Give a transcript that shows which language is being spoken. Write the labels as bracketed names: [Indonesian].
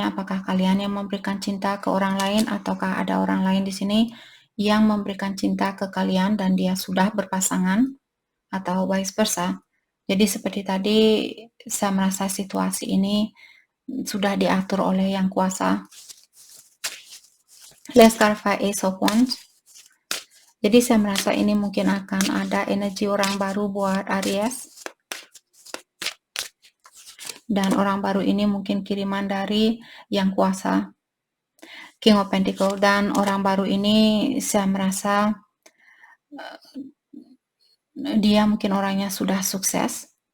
[Indonesian] Apakah kalian yang memberikan cinta ke orang lain ataukah ada orang lain di sini yang memberikan cinta ke kalian dan dia sudah berpasangan atau vice versa. Jadi seperti tadi saya merasa situasi ini sudah diatur oleh yang kuasa. [English] Let's clarify Ace of Wands. [Indonesian] Jadi saya merasa ini mungkin akan ada energi orang baru buat Aries. Dan orang baru ini mungkin kiriman dari yang kuasa. King of Pentacles. Dan orang baru ini saya merasa dia mungkin orangnya sudah sukses.